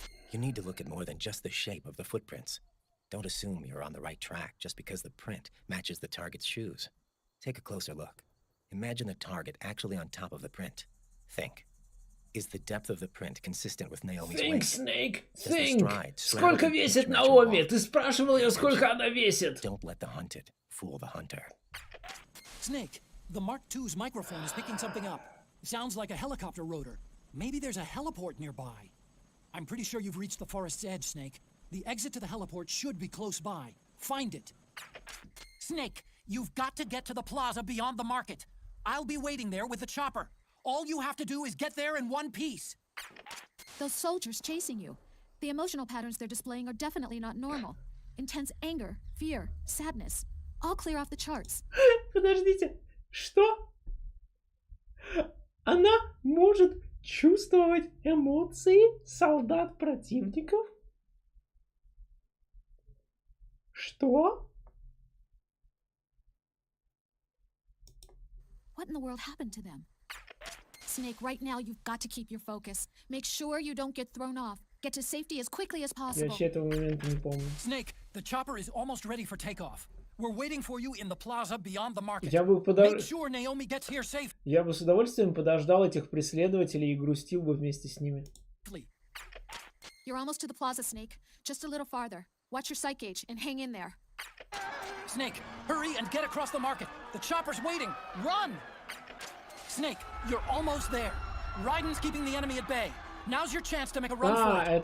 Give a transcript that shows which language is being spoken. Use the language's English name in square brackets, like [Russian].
[English] You need to look at more than just the shape of the footprints. Don't assume you're on the right track just because the print matches the target's shoes. Take a closer look. Imagine the target actually on top of the print. Think. Is the depth of the print consistent with Naomi's weight? Think, Snake, think! [Russian] Сколько весит Наоми? Ты спрашивал ее, сколько она весит? [English] Don't let the hunted fool the hunter. Snake, the Mark II's microphone is picking something up. It sounds like a helicopter rotor. Maybe there's a heliport nearby. I'm pretty sure you've reached the forest's edge, Snake. The exit to the heliport should be close by. Find it. Snake, you've got to get to the plaza beyond the market. I'll be waiting there with the chopper. All you have to do is get there in one piece. Those soldiers chasing you. The emotional patterns they're displaying are definitely not normal. Intense anger, fear, sadness. All clear off the charts. [Russian] Подождите, что? Она может чувствовать эмоции солдат противников? Что? [English] What in the world happened to them? Snake, right now you've got to keep your focus. Make sure you don't get thrown off. Get to safety as quickly as possible. [Russian] Я вообще этого момента не помню. [English] Snake, the chopper is almost ready for takeoff. We're waiting for you in the plaza beyond the market. [Russian] Я бы [English] Make sure Naomi gets here safe. [Russian] Я бы с удовольствием подождал этих преследователей и грустил бы вместе с ними. [English] You're almost to the plaza, Snake. Just a little farther. Watch your sight gauge and hang in there. Snake, hurry and get across the market. The chopper's waiting. Run! Snake, you're almost there. Raiden's keeping the enemy at bay. Now's your chance to make a run for it.